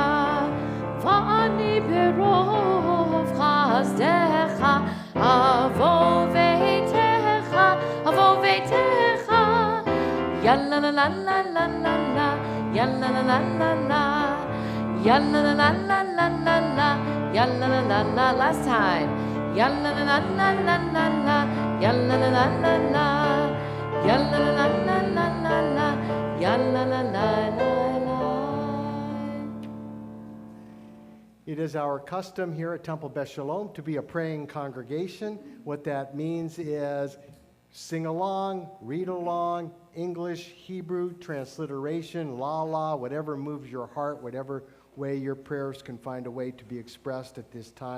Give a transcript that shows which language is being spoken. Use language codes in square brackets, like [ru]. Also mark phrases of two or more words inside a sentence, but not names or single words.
[he] ואני ברוב חסדך אבוא ביתך, ya la la la la la la la, ya la la la la la, ya la la la la la la la, ya la la la la. [en] Last time. Ya la la la la la la la, ya la la la la la, ya la la la la la la la, ya la la la la la. It is our custom here at Temple Beth Shalom to be a praying congregation. What that means is sing along, read along, English, Hebrew, transliteration, la, whatever moves your heart, whatever way your prayers can find a way to be expressed at this time.